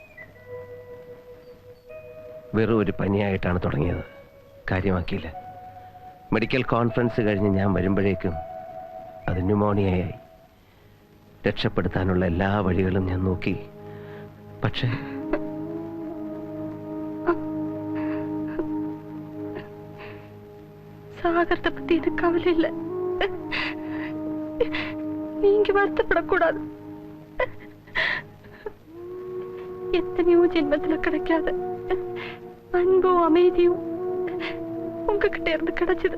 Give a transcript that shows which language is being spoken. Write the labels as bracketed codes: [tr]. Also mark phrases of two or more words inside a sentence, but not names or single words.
[ml] വെറും ഒരു പനിയായിട്ടാണ് തുടങ്ങിയത്, കാര്യമാക്കിയില്ല. മെഡിക്കൽ കോൺഫറൻസ് കഴിഞ്ഞ് ഞാൻ വരുമ്പോഴേക്കും അത് ന്യൂമോണിയയായി. രക്ഷപ്പെടുത്താനുള്ള എല്ലാ വഴികളും ഞാൻ നോക്കി. പക്ഷേ [ta] சாகரத்தை பத்தி எனக்கு கவலை இல்ல. நீங்க வருத்தப்படக்கூடாது. எத்தனையோ ஜென்மத்துல கிடைக்காத அன்பும் அமைதியும் உங்ககிட்ட இருந்து கிடைச்சது.